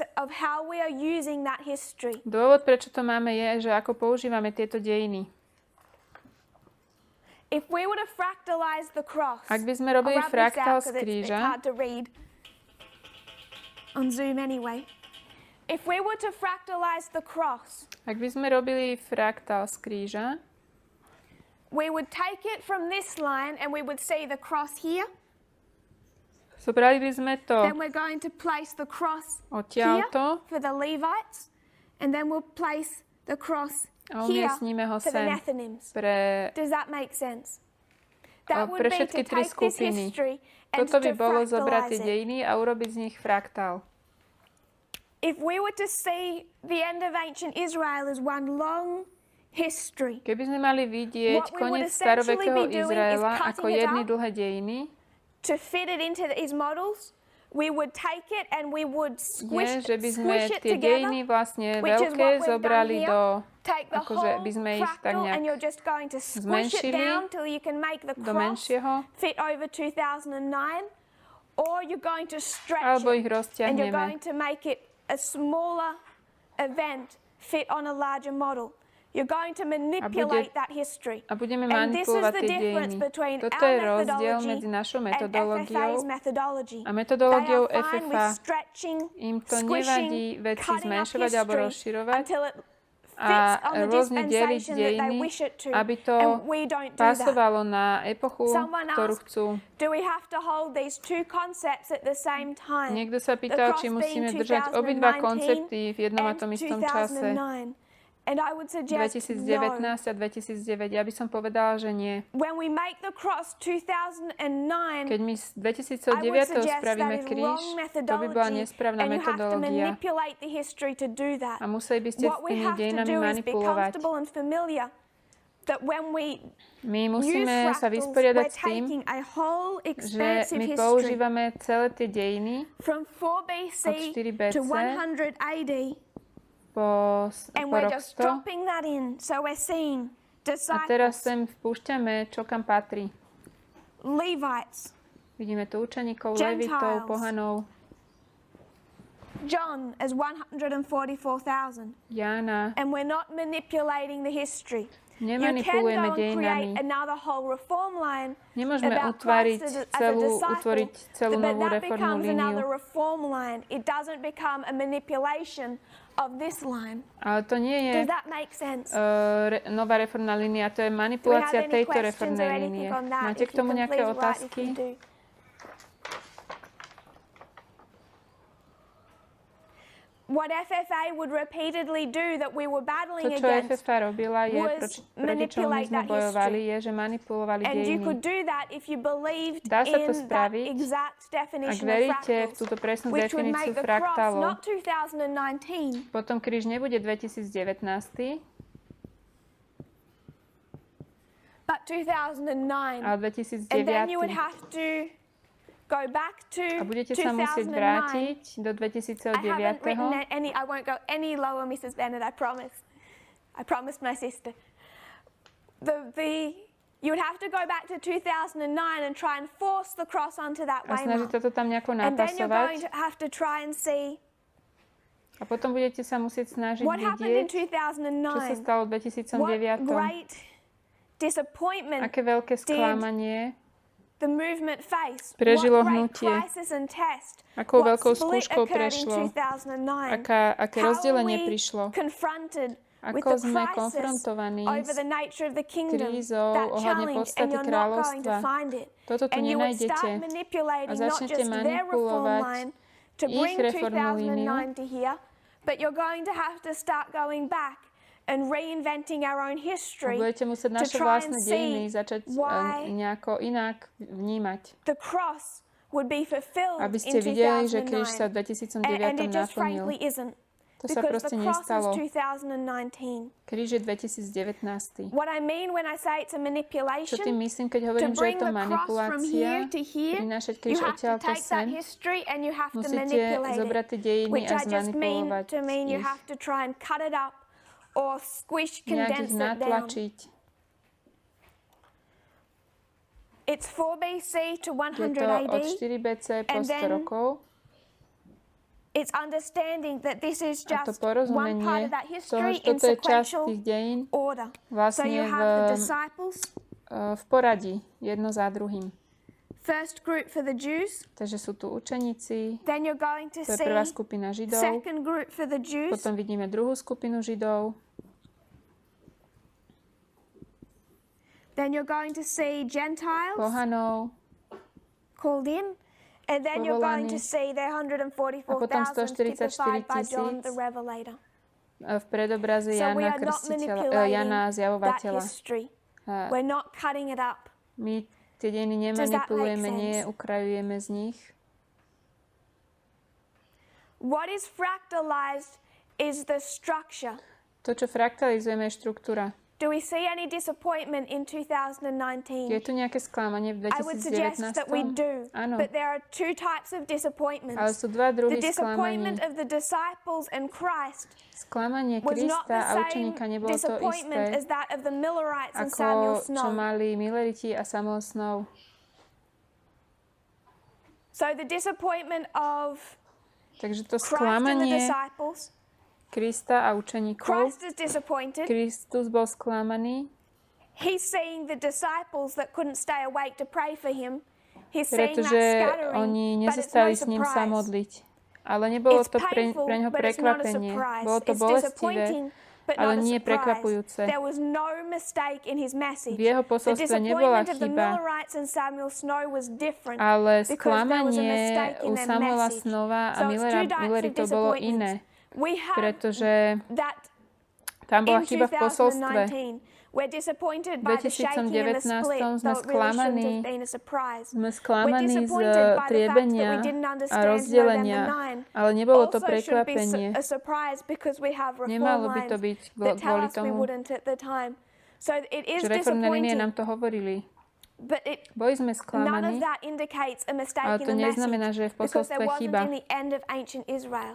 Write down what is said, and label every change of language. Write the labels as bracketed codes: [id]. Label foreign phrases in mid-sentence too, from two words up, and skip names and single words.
[sk] Dôvod, prečo to máme, je, že ako používame tieto dejiny. Ak by sme robili fraktál z kríža, ak by sme robili fraktál z kríža, [en] we would take it from this line and we would see the cross here. [sk] Zobrali by sme to [en] then we're going to place the cross here for the Levites and then we'll place the cross here for the Nethinims. Does that make sense? That would be to take this history and [sk] Toto by [en] to [sk] bolo zobrať tie [en] fractalize it. [sk] dejiny a urobiť z nich fraktál. [en] If we were to see the end of ancient Israel as one long history, [sk] keby sme mali vidieť koniec starovekého Izraela ako jedny dlhé dejiny, [en] to fit it into these models, we would take it and we would squish [sk] že by sme [en] it [sk] tie [en] together, [sk] dejiny vlastne veľké zobrali do, akože by sme ich tak nejak zmenšili do menšieho, [en] fit over 2009, or you're going to stretch [sk] alebo ich [en] it and you're [sk] rozťahneme. [en] going to make it a smaller event fit on a larger model. You're going to manipulate that history. [sk] A budeme manipulovať tie dejiny. Toto je rozdiel medzi našou metodológiou a metodológiou FFA. Im to nevadí veci zmenšovať alebo rozširovať a rôzne deliť dejiny, aby to pasovalo na epochu, ktorú chcú. Niekto sa pýtal, či musíme držať obidva koncepty v jednom a tom istom čase. [en] And I would suggest [sk] 2019 a 2009. Ja by som povedala, že nie. [en] When we make the cross 2009, [sk] keď my z 2009 spravíme kríž, to by bola nesprávna metodológia. A museli by ste s tými dejinami manipulovať. My musíme sa vysporiadať s tým, že my používame celé tie dejiny od 4 BC po rok 100. A teraz sem vpúšťame, čo kam patrí. [en] Levites. [sk] Vidíme tu učeníkov, levitov, pohanov. [en] John as 144,000. [sk] Jána. [en] And we're not manipulating the history. [sk] Nemanipulujeme dejinami. Nemôžeme utvoriť celú novú reformnú líniu. Ale to nie je nová reformná línia, to je manipulácia tejto reformnej línie. Máte k tomu nejaké otázky? [en] What FFA would repeatedly do that we were battling against, to, [sk] čo FFA robila, je, proti čomu my sme bojovali, je, že manipulovali dejiny. [en] And you could do that if you believed [sk] Dá sa to [en] in [sk] spraviť, [en] that exact definition [sk] ak veríte v túto presnú definíciu fraktálov. Potom kríž nebude 2019, [en] but 2009. [sk] Ale 2009. [en] And then you would have to go back to [sk] a budete sa musieť vrátiť do 2009. [en] I won't go any lower, Mrs. Bennett, I promise. I promised my sister. You would have to go back to 2009 and try and force the cross onto that way. [sk] A snažiť sa to tam nejako napasovať. [en] And then you're going to have to try and see [sk] a potom budete sa musieť snažiť [en] what happened in [sk] vidieť, 2009. čo sa stalo v 2009. [en] What great disappointment [sk] aké veľké sklamanie [en] the movement faced. [sk] Prežilo hnutie. Akou veľkou skúškou prešlo. Aké rozdelenie prišlo. Ako sme konfrontovaní s krízou ohľadne podstaty kráľovstva. Toto tu nenájdete. A začnete manipulovať ich reformnú líniu. [en] And reinventing our own history. [sk] Budete musieť naše vlastné dejiny začať nejako inak vnímať. [en] The cross would be fulfilled [sk] aby ste videli, že kríž sa v 2009 naplnil. To sa proste nestalo. Kríž je 2019. Čo tým myslím, keď hovorím, že je to manipulácia, prinášať kríž odtiaľto sem, musíte zobrať tie dejiny a zmanipulovať ich. [en] Or squish, condense it down. It's 4 BC to 100 AD. [sk] Od 4 BC po 100 rokov. [en] It's understanding that this is just one part of that history in sequential order. So you have the disciples. [sk] V poradí, jedno za druhým. [en] First group for the Jews. [sk] Takže sú tu učeníci. [en] Then you're going to [sk] to je prvá skupina Židov. [en] Second group for the Jews. [sk] Potom vidíme druhú skupinu Židov. [en] Then you're going to see Gentiles. [sk] Pohanov. [en] Called in. And then you're going to see the 144,000 typified by John the Revelator. [sk] V predobraze Jana Krstiteľa, Jana Zjavovateľa. [en] We're not cutting it up. [sk] My tie dejiny nemanipulujeme, neukrajujeme z nich. [en] What is fractalized is the structure. [sk] To, čo fraktalizujeme, je štruktúra. [en] Do we see any disappointment in 2019? [sk] Je tu nejaké sklamanie v 2019? [en] I would suggest that we do. [sk] Áno. [en] But there are two types of disappointments. [sk] Ale sú dva druhy sklamaní. [en] The disappointment of the disciples and Christ [sk] sklamanie Krista a učeníka nebolo to isté, ako čo mali Milleriti a Samuel Snow. So the disappointment of Takže to sklamanie Krista a učeníkov. Kristus bol sklamaný. Pretože oni nezostali s ním sa modliť. Ale nebolo to pre ňoho prekvapenie. Bolo to bolestivé, ale nie prekvapujúce. V jeho posolstve nebola chyba, ale sklamanie u Samuela Snowa a Millerita bolo iné. Tam bola chyba v posolstve. [en] We're disappointed by the shaking and the split, [sk] sme [en] though it really shouldn't have been a surprise. We're disappointed by the fact that we didn't understand November 9. [sk] Ale nebolo to [en] Also shouldn't be [sk] prekvapenie. [en] a surprise because we have [sk] Nemalo [en] reform [sk] by to [en] lines [sk] byť [en] that tell [sk] kvôli [en] us we [sk] tomu, [en] wouldn't at the time. So it is [sk] že reformné línie [en] disappointing. [sk] nám to hovorili. [en] But [sk] Boli sme [en] none of [sk] sklamaní, [en] that indicates a mistake [sk] ale [en] in [sk] to [en] the [sk] neznamená, [en] message [sk] že je v [en] because there [sk] posolstve [en] wasn't [sk] chyba. [en] in the end of ancient Israel.